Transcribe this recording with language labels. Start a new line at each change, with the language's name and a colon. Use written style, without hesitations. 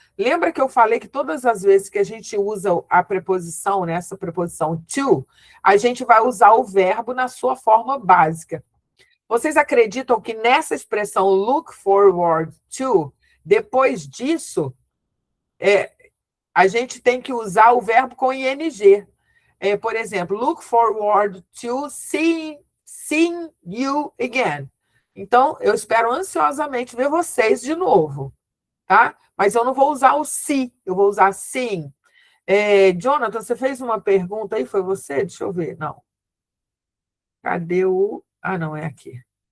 Portuguese: Lembra que eu falei que todas as vezes que a gente usa a preposição, né, essa preposição to, a gente vai usar o verbo na sua forma básica. Vocês acreditam que nessa expressão look forward to, depois disso, a gente tem que usar o verbo com ing. Por exemplo,
English: look forward to seeing you again.
Portuguese: Então, eu espero ansiosamente ver vocês de novo, tá? Mas eu não vou usar o see, eu vou usar seeing. Jonathan, você fez uma pergunta aí, foi você? Deixa eu ver, não. Cadê o... Ah, não, é aqui.